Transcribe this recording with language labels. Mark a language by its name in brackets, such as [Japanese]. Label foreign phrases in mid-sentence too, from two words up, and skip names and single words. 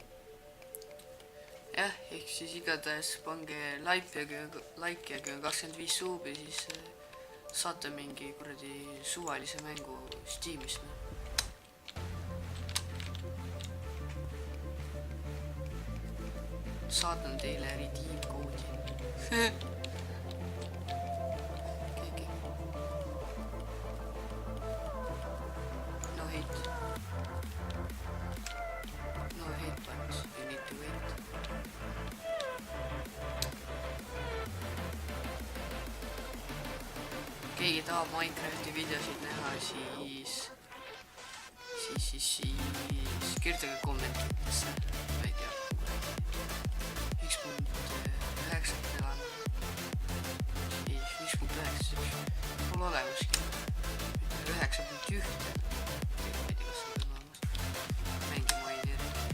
[Estonian] Jah, ehk siis igatahes pange like ja kui on 25 suubi, siis saate mingi kuradi suvalise mängu Steamist. Saatan teile redeem koodi. [English] No hate. No hate buttons, you need to wait. [Estonian] Keegi tahab Minecrafti videosid näha, siis kirjutage kommentidesse, ma ei tea, 1.9 elan, ei 1.9, pole olemaski, 9.1, ma ei tea, kas see on olemas, mängi mainida.